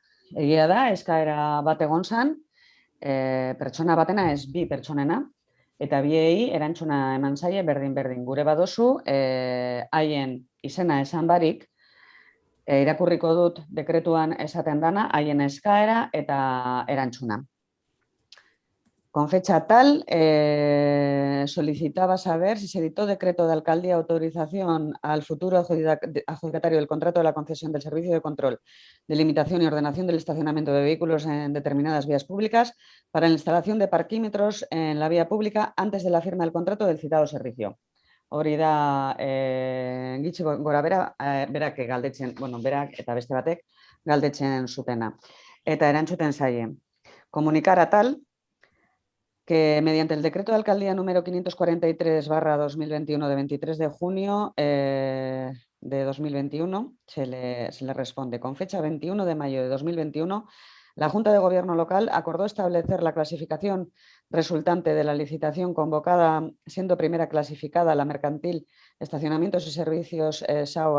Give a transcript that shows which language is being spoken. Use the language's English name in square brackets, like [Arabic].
[Basque] Egia da, eskaera bat egon zen, pertsona batena ez bi pertsonena, eta biei erantzuna eman zaie berdin-berdin. Gure baduzu, haien izena esan barik, irakurriko dut dekretuan esaten dana, haien eskaera eta erantzuna. [Spanish] Con fecha tal, solicitaba saber si se dictó decreto de alcaldía autorización al futuro adjudicatario del contrato de la concesión del servicio de control, delimitación y ordenación del estacionamiento de vehículos en determinadas vías públicas para la instalación de parquímetros en la vía pública antes de la firma del contrato del citado servicio. [Basque] Hori da, gitxi gora berak galdetzen, berak eta beste batek galdetzen zutena. Eta erantzuten zaie. [Spanish] Comunicar a tal que mediante el decreto de alcaldía número 543/2021 de 23 de junio de 2021 se le responde. Con fecha 21 de mayo de 2021, la Junta de Gobierno local acordó establecer la clasificación resultante de la licitación convocada, siendo primera clasificada la mercantil Estacionamientos y Servicios SAO.